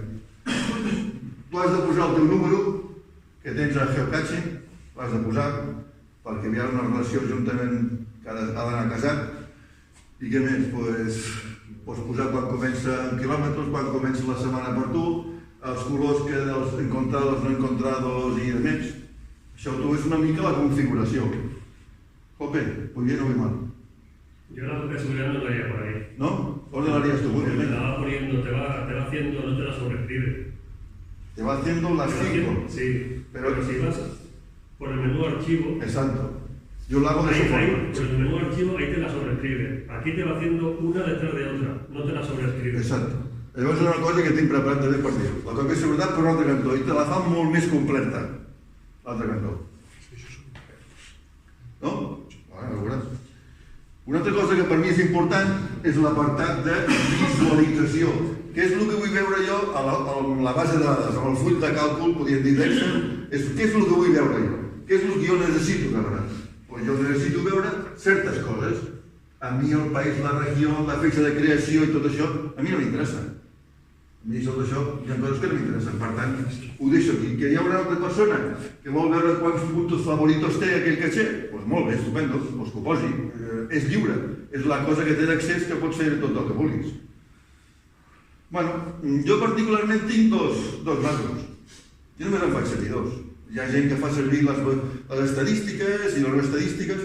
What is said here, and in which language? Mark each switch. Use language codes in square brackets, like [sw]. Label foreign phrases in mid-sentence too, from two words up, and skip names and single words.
[ca] Tu has de posar el teu número que tens a Geocaching, l'has de posar perquè hi ha una relació juntament que ha d'anar casat. I què més? Pots posar quan comença en quilòmetres, quan comença la setmana per tu, els colors que dels [es] encontrados, no encontrados [ca] i demés. Això tu és una mica la configuració. [es] Jope, muy bien o muy mal. Yo la copia de seguridad no lo haría por ahí. ¿No? ¿Dónde lo harías tú? Porque te la va poniendo, te va haciendo, no te la sobrescribe. Te va haciendo las 5. Sí, pero si vas por el menú archivo. Exacto. Yo lo hago de esa forma. Pues en el menú archivo ahí te la sobrescribe. Aquí te va haciendo una detrás de otra, no te la sobrescribe. [ca] Exacte. Llavors és una cosa que tinc preparat també per dir. La còpia de seguretat per un altre cantó i te la fa molt més completa, l'altre cantó. No? Bueno, veuràs. Una altra cosa que per mi és important és l'apartat de visualització. Què és el que vull veure jo a la base de dades, amb el full de càlcul, podríem dir d'Excel, què és el que vull veure jo? Què és el que jo necessito veure? Pues jo necessito veure certes coses. A mi el país, la regió, la fecha de creació i tot això, a mi no m'interessa. A mi tot això hi ha coses que no m'interessen. Per tant, ho deixo aquí. Que hi ha una altra persona que vol veure quants [es] puntos favoritos [ca] té aquell caché, doncs molt bé, estupendo, doncs que ho posi. És lliure. És la cosa que té d'accés que pots fer tot el que vulguis. Bueno, jo particularment tinc dos macros. Jo només en faig servir dos. Hi ha gent que fa servir les estadístiques i les no estadístiques.